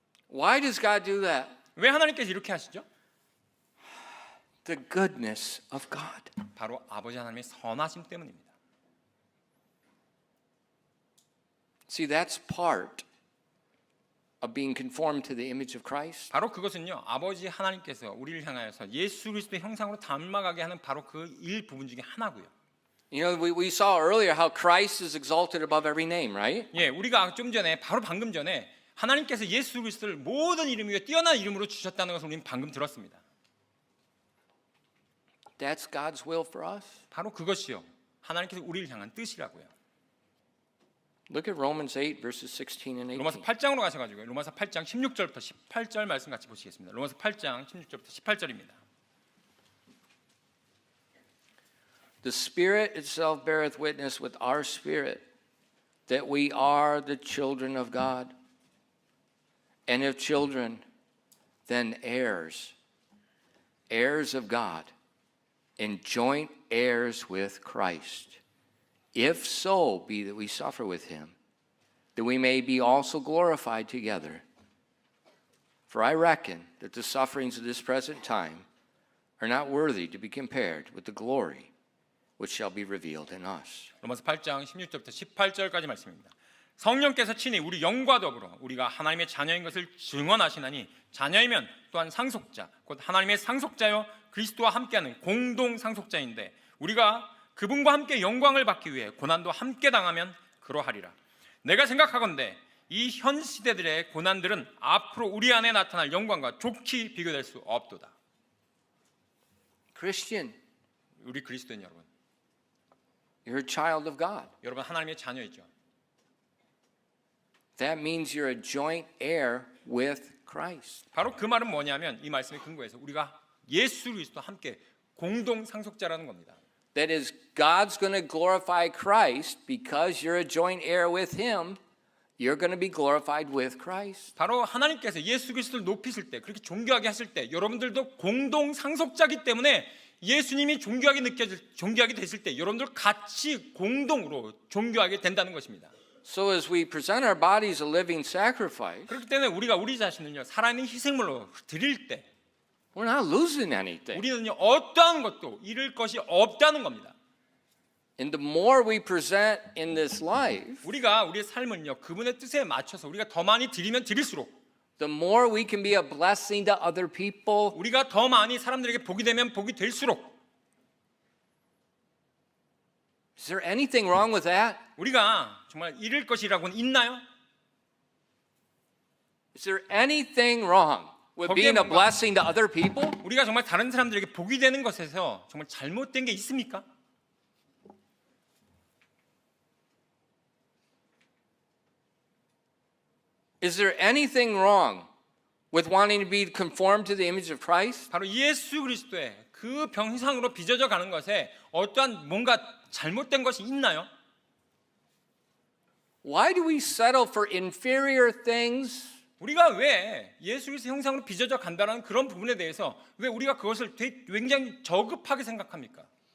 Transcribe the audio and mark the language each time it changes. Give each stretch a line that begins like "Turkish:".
English: Why does God do that?
Korean: 왜 하나님께서 이렇게 하시죠?
English: The goodness of God.
Korean: 바로 아버지 하나님의 선하심 때문입니다.
English: See, that's part of being conformed to the image of Christ.
Korean: 바로 그것은요, 아버지 하나님께서 우리를 향하여서 예수 그리스도의 형상으로 닮아가게 하는 바로 그 일 부분 중에 하나고요.
English: You know, we saw earlier how Christ is exalted above every name, right?
Korean: 예, 우리가 좀 전에 바로 방금 전에 하나님께서 예수 그리스도를 모든 이름 위에 뛰어난 이름으로 주셨다는 것을 우리는 방금 들었습니다.
English: That's God's will for us.
Korean: 바로 그것이요, 하나님께서 우리를 향한 뜻이라고요.
English: Look at Romans 8 verses 16 and 18.
Korean: 로마서 8장으로 가셔가지고 로마서 8장 16절부터 18절 말씀 같이 보시겠습니다. 로마서 8장 16절부터 18절입니다.
English: The Spirit itself beareth witness with our spirit that we are the children of God. And if children, then heirs, heirs of God, and joint heirs with Christ. If so be that we suffer with him, that we may be also glorified together. For I reckon that the sufferings of this present time are not worthy to be compared with the glory which shall be revealed in us.
Korean: 로마서 8장 16절부터 18절까지 말씀입니다. 성령께서 친히 우리 영과 더불어 우리가 하나님의 자녀인 것을 증언하시나니 자녀이면 또한 상속자 곧 하나님의 상속자여 그리스도와 함께하는 공동 상속자인데 우리가 그분과 함께 영광을 받기 위해 고난도 함께 당하면 그러하리라. 내가 생각하건대 이 현 시대들의 고난들은 앞으로 우리 안에 나타날 영광과 좋게 비교될 수 없도다.
English: Christian,
Korean: 우리 그리스도인 여러분,
English: you're a child of God.
Korean: 여러분 하나님의 자녀이죠.
English: That means you're a joint heir with Christ.
Korean: 바로 그 말은 뭐냐면 이 말씀의 근거에서 우리가 예수 그리스도와 함께 공동 상속자라는 겁니다.
English: That is, God's going to glorify Christ because you're a joint heir with Him. You're going to be glorified with Christ.
Korean: 바로 하나님께서 예수 그리스도를 높이실 때 그렇게 존귀하게 하실 때 여러분들도 공동 상속자이기 때문에 예수님이 존귀하게 되실 때 여러분들 같이 공동으로 존귀하게 된다는 것입니다.
English: So as we present our bodies a living sacrifice,
Korean: 그렇기 때문에 우리가 우리 자신을요 살아있는 희생물로 드릴 때
English: we're not losing anything.
Korean: 우리는요 어떠한 것도 잃을 것이 없다는 겁니다.
English: And the more we present in this life,
Korean: 우리가 우리의 삶을요 그분의 뜻에 맞춰서 우리가 더 많이 드리면 드릴수록
English: the more we can be a blessing to other people.
Korean: 우리가 더 많이 사람들에게 복이 되면 복이 될수록
English: Is there anything wrong with that?
Korean: 우리가 정말 잃을 것이라고는 있나요?
English: Is there anything wrong with being a blessing to other people?
Korean: 우리가 정말 다른 사람들에게 복이 되는 것에서 정말 잘못된 게 있습니까?
English: Is there anything wrong with wanting to be conformed to the image of Christ?
Korean: 바로 예수 그리스도의 그 형상으로 빚어져 가는 것에 어떠한 뭔가 잘못된 것이 있나요?
English: Why do we settle for inferior things?
Korean: 우리가 왜 예수 그리스도 형상으로 빚어져 간다는 그런 부분에 대해서 왜 우리가 그것을 굉장히 저급하게 생각합니까?